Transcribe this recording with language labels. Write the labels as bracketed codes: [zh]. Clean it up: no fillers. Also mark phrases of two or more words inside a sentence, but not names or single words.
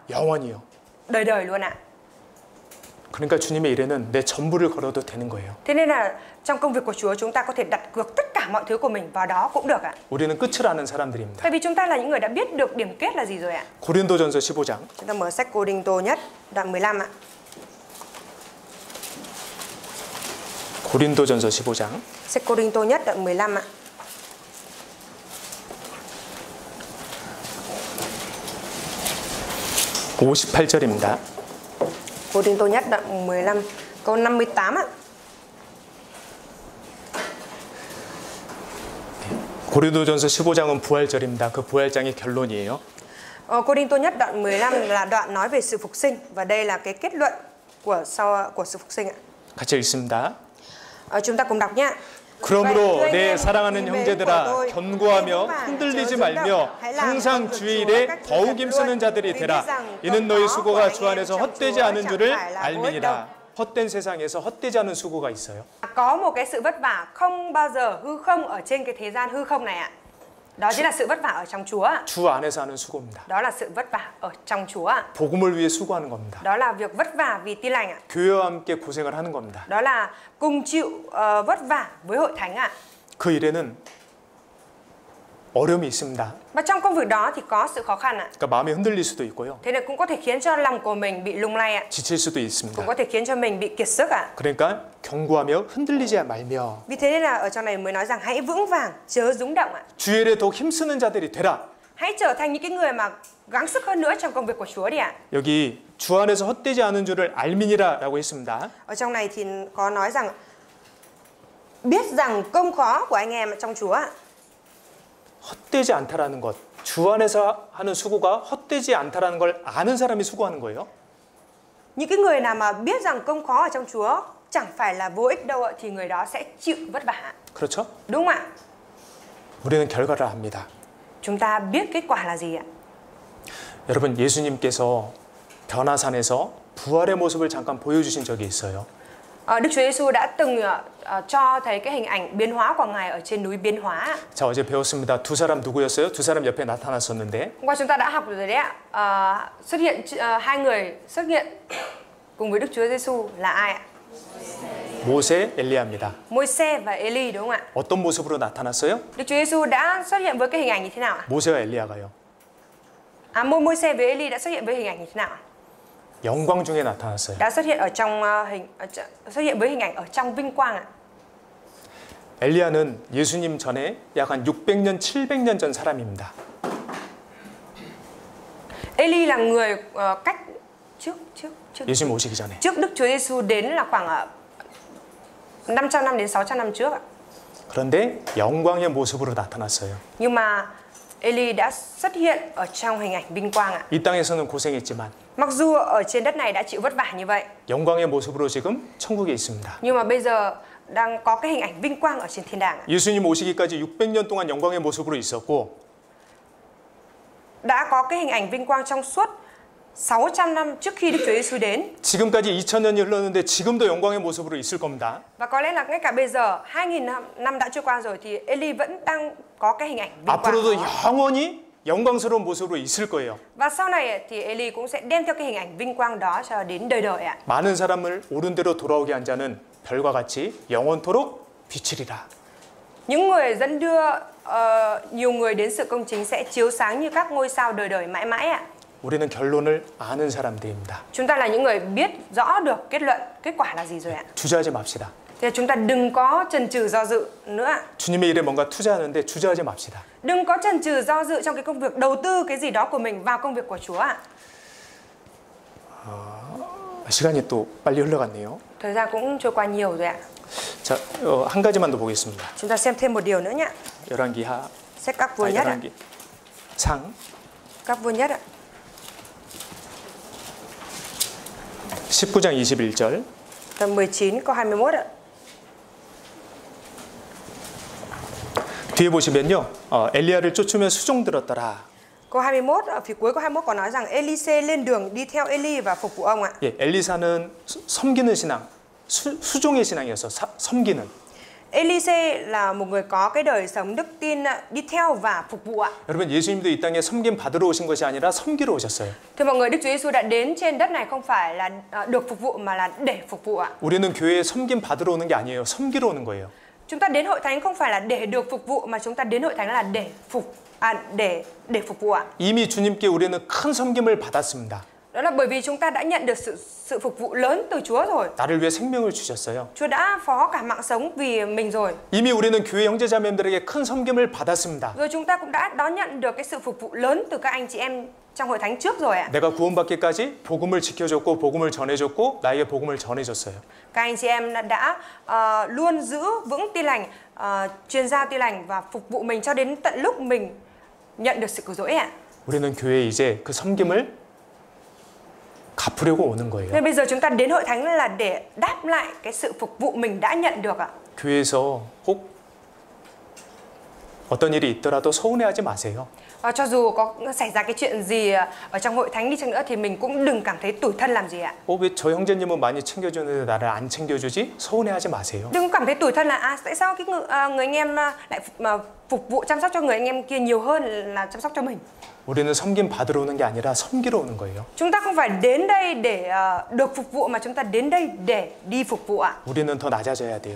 [ko] 영원히요. [vi] Đời đời luôn ạ. [ko] 그러니까 주님의 일에는 내 전부를 걸어도 되는 거예요. [vi] Thế nên là trong công việc của Chúa chúng ta có thể đặt cược tất cả mọi thứ của mình vào đó cũng được ạ. [ko] 우리는 끝을 아는 사람들입니다. [vi] Tại vì chúng ta là những người đã biết được điểm kết là gì rồi ạ. [ko] 고린도전서 15장. [vi] Chúng ta mở sách Cô-rinh-tô nhất đoạn 15 ạ. [ko] 고린도전서 15장. [vi] Sách Cô-rinh-tô nhất đoạn 15 ạ. [ko] 58절입니다. [vi] Cô-rinh-tô nhất đoạn 15 câu 58 ạ. [ko] 고린도전서 15장은 부활절입니다. 그 부활장의 결론이에요. [vi] Cô-rinh-tô nhất đoạn 15 là đoạn nói về sự phục sinh và đây là cái kết luận của sự phục sinh ạ. [ko] 같이 읽습니다. [vi] Chúng ta cùng đọc nhé. [ko] 그러므로 내 사랑하는 형제들아, 견고하며 흔들리지 말며 항상 주의 일에 더욱 힘쓰는 자들이 되라. 이는 너희 수고가 주 안에서 헛되지 않은 줄을 알미니라. 헛된 세상에서 헛되지 않은 수고가 있어요. [vi] Có một cái sự vất vả không bao giờ hư không ở trên cái thế gian hư không này ạ. Đó chính là sự vất vả ở trong Chúa ạ. [ko] 주 안에서 하는 수고입니다. [vi] Đó là sự vất vả ở trong Chúa ạ. [ko] 복음을 위해 수고하는 겁니다. [vi] Đó là việc vất vả vì Tin lành ạ. [ko] 교회와 함께 고생을 하는 겁니다. [vi] Đó là cùng chịu vất vả với hội thánh ạ. [ko] 그 일에는 어려움이 있습니다. [vi] Và trong công việc đó thì có sự khó khăn ạ. [ko] 그러니까 마음이 흔들릴 수도 있고요. [vi] Thế nên cũng có thể khiến cho lòng của mình bị lung lay ạ. [ko] 지칠 수도 있습니다. [vi] Cũng có thể khiến cho mình bị kiệt sức ạ. [ko] 그러니까 견고하며 흔들리지 말며 [vi] Vì thế nên là ở trong này mới nói rằng hãy vững vàng, chớ rúng động ạ. [ko] 주의 일에 더욱 힘쓰는 자들이 되라. [vi] Hãy trở thành những cái người mà gắng sức hơn nữa trong công việc của Chúa đi ạ. [ko] 여기 주 안에서 헛되지 않은 줄을 알미니라라고 했습니다. [vi] Ở trong này thì có nói rằng biết rằng công khó của anh em trong Chúa ạ. [ko] 헛되지 않다라는 것, 주 안에서 하는 수고가 헛되지 않다라는 걸 아는 사람이 수고하는 거예요. [vi] Những cái người nào mà biết rằng công khó ở trong Chúa chẳng phải là vô ích đâu ạ, thì người đó sẽ chịu vất vả. [ko] 그렇죠? [vi] Đúng không ạ? [ko] 우리는 결과를 압니다. [vi] Chúng ta biết kết quả là gì ạ? [ko] 여러분, 예수님께서 변화산에서 부활의 모습을 잠깐 보여주신 적이 있어요. [vi] Đức Chúa Giêsu đã từng cho thấy cái hình ảnh biến hóa của Ngài ở trên núi biến hóa. [ko] 자, 어제 배웠습니다. 두 사람 누구였어요? 두 사람 옆에 나타났었는데 [vi] Hôm qua chúng ta đã học rồi đấy ạ. Xuất hiện hai người xuất hiện cùng với Đức Chúa Giêsu là ai ạ? [ko] 모세, 엘리야입니다. [vi] Môi-se và Eli đúng không ạ? [ko] 어떤 모습으로 나타났어요? [vi] Đức Chúa Giêsu đã xuất hiện với cái hình ảnh như thế nào ạ? [ko] 모세와 엘리야가요. [vi] Môi-se với Eli đã xuất hiện với hình ảnh như thế nào ạ? [ko] 영광 중에 나타났어요. [vi] Đã xuất hiện ở trong xuất hiện với hình ảnh ở trong vinh quang ạ. [ko] 엘리야는 예수님 전에 약 한 600년, 700년 전 사람입니다. [vi] Eli là người cách trước [ko] 예수님 오시기 전에. [vi] trước Đức Chúa Giêsu đến là khoảng 500 năm đến 600 năm trước ạ. [ko] 그런데 영광의 모습으로 나타났어요. [vi] Nhưng mà Eli đã xuất hiện ở trong hình ảnh vinh quang ạ. [ko] 이 땅에서는 고생했지만 [vi] Mặc dù ở trên đất này đã chịu vất vả như vậy, [ko] 영광의 모습으로 지금 천국에 있습니다. [vi] nhưng mà bây giờ đang có cái hình ảnh vinh quang ở trên thiên đàng ạ. [ko] 예수님 오시기까지 600년 동안 영광의 모습으로 있었고 [vi] Đã có cái hình ảnh vinh quang trong suốt 600 năm trước khi Đức Chúa Giêsu đến. [ko] 지금까지 2000년이 흘렀는데 지금도 영광의 모습으로 있을 겁니다. [vi] Và có lẽ là ngay cả bây giờ 2000 năm đã trôi qua rồi thì Eli vẫn đang có cái hình ảnh vinh quang [ko] 앞으로도 [vi] đó. [ko] 영원히 영광스러운 모습으로 있을 거예요. [vi] Và sau này thì Eli cũng sẽ đem theo cái hình ảnh vinh quang đó cho đến đời đời ạ. [ko] 많은 사람을 옳은 대로 돌아오게 한 자는 별과 같이 영원토록 비치리라. [vi] Những người dẫn đưa nhiều người đến sự công chính sẽ chiếu sáng như các ngôi sao đời đời mãi mãi ạ. [ko] 우리는 결론을 아는 사람들입니다. [vi] Chúng ta là những người biết rõ được kết luận, kết quả là gì rồi ạ. [ko] 주저하지 맙시다. [vi] Thì chúng ta đừng có chần chừ do dự nữa ạ. [ko] 주님의 일에 뭔가 투자하는데 주저하지 맙시다. [vi] Đừng có chần chừ do dự trong cái công việc đầu tư cái gì đó của mình vào công việc của Chúa ạ. [ko] 시간이 또 빨리 흘러갔네요. [vi] Thời gian cũng trôi qua nhiều rồi ạ. [ko] 자, 한 가지만 더 보겠습니다. [vi] Chúng ta xem thêm một điều nữa nhé. [ko] 열왕기하, [vi] Sách các vua nhất ạ. [ko] 열왕기 상 [vi] Các vua nhất ạ. [ko] 19장 21절. [vi] Tầm 19 câu 21 ạ. [ko] 뒤에 보시면요, 엘리야를 쫓으며 수종 들었더라. [vi] Câu 21 ở phía cuối câu 21 có nói rằng Elise lên đường đi theo Eli và phục vụ ông ạ. [ko] 예, 엘리사는 섬기는 신앙, 수종의 신앙이었어. 섬기는. [vi] Elise là một người có cái đời sống đức tin đi theo và phục vụ ạ. [ko] 여러분, 예수님도 이 땅에 섬김 받으러 오신 것이 아니라 섬기러 오셨어요. [vi] Thưa mọi người, Đức Chúa Giêsu đã đến trên đất này không phải là được phục vụ mà là để phục vụ ạ. [ko] 우리는 교회에 섬김 받으러 오는 게 아니에요. 섬기러 오는 거예요. [vi] Chúng ta đến hội thánh không phải là để được phục vụ mà chúng ta đến hội thánh là để phục vụ ạ. [ko] 이미 주님께 우리는 큰 섬김을 받았습니다. [vi] Đó là bởi vì chúng ta đã nhận được sự phục vụ lớn từ Chúa rồi. [ko] 나를 위해 생명을 주셨어요. [vi] Chúa đã phó cả mạng sống vì mình rồi. [ko] 이미 우리는 교회 형제자매들에게 큰 섬김을 받았습니다. [vi] Rồi chúng ta cũng đã đón nhận được cái sự phục vụ lớn từ các anh chị em trong hội thánh trước rồi ạ. [ko] 내가 구원받기까지 복음을 지켜줬고 복음을 전해줬고 나에게 복음을 전해줬어요. [vi] Các anh chị em đã luôn giữ vững tin lành, truyền giao tin lành và phục vụ mình cho đến tận lúc mình nhận được sự cứu rỗi ạ. [ko] 우리는 교회에 이제 그 섬김을 갚으려고 오는 거예요. [vi] Nên bây giờ chúng ta đến hội thánh là để đáp lại cái sự phục vụ mình đã nhận được ạ. [ko] 교회에서 혹 어떤 일이 있더라도 서운해하지 마세요. [vi] Cho dù có xảy ra cái chuyện gì ở trong hội thánh đi chăng nữa thì mình cũng đừng cảm thấy tủi thân làm gì ạ. [ko] 왜 저 형제님은 많이 챙겨주는데 나를 안 챙겨주지? 서운해하지 마세요. [vi] Đừng cảm thấy tủi thân là tại sao cái người anh em lại phục vụ chăm sóc cho người anh em kia nhiều hơn là chăm sóc cho mình. [ko] 우리는 섬김 받으러 오는 게 아니라 섬기러 오는 거예요. [vi] Chúng ta không phải đến đây để được phục vụ mà chúng ta đến đây để đi phục vụ ạ. [ko] 우리는 더 낮아져야 돼요.